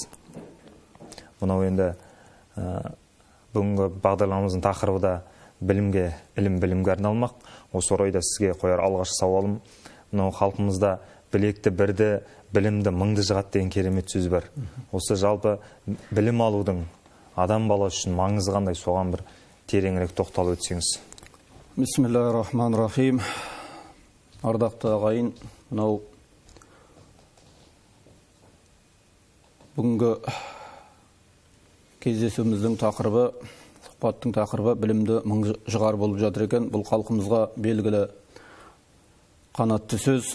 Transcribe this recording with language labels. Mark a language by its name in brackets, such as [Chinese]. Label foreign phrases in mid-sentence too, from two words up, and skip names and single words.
[Kazakh] Мынау енді бүгінгі бағдарламамыздың тақырыбы да ілім білімге арналмақ. Осы орайда сізге қояр алғашқы сауалым, мынау халқымызда білекті бірді, білімді мыңды жығады деген керемет сөз бар. Осы жалпы білім алудың адам баласы үшін маңызы қандай, соған бір тереңірек тоқталып өтсеңіз. [Arabic] بسم الله الرحمن الرحيم. [Kazakh] Ардақты ағайын, мынау бүгінгі кездесуіміздің тақырыбы, сұхбаттың тақырыбы білімді мың жығар болып жатыр екен. Бұл халқымызға белгілі қанатты сөз.